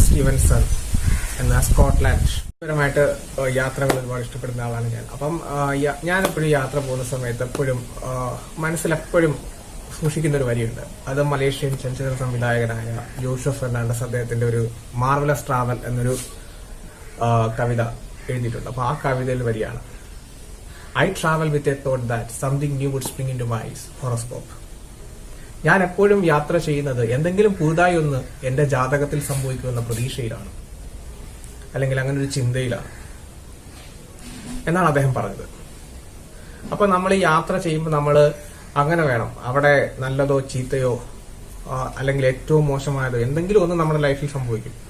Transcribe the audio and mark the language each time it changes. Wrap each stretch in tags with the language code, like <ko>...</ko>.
<ml>Stephenson എന്ന Scotland പരമായിട്ട് യാത്രകൾ ഒരുപാട് ഇഷ്ടപ്പെടുന്ന ആളാണ് ഞാൻ. അപ്പം ഞാനെപ്പോഴും യാത്ര പോകുന്ന സമയത്ത് എപ്പോഴും മനസ്സിലെപ്പോഴും സൂക്ഷിക്കുന്ന ഒരു വരിയുണ്ട്. അത് മലേഷ്യൻ ചലച്ചിത്ര സംവിധായകനായ ജോഷഫ് ഫെർണാണ്ടസ് അദ്ദേഹത്തിന്റെ ഒരു മാർവലസ് ട്രാവൽ എന്നൊരു കവിത എഴുതിയിട്ടുണ്ട്. അപ്പൊ ആ കവിതയിൽ വരിയാണ്,</ml> <en>I travel with a thought that something new would spring into my eyes. Horoscope.</en> <ml>ഞാൻ എപ്പോഴും യാത്ര ചെയ്യുന്നത് എന്തെങ്കിലും പുതുതായി ഒന്ന് എന്റെ ജാതകത്തിൽ സംഭവിക്കുമെന്ന പ്രതീക്ഷയിലാണ്, അല്ലെങ്കിൽ അങ്ങനെ ഒരു ചിന്തയിലാണ് എന്നാണ് അദ്ദേഹം പറഞ്ഞത്. അപ്പൊ നമ്മൾ ഈ യാത്ര ചെയ്യുമ്പോൾ നമ്മൾ അങ്ങനെ വേണം. അവിടെ നല്ലതോ ചീത്തയോ അല്ലെങ്കിൽ ഏറ്റവും മോശമായതോ എന്തെങ്കിലും ഒന്ന് നമ്മുടെ ലൈഫിൽ സംഭവിക്കും.</ml>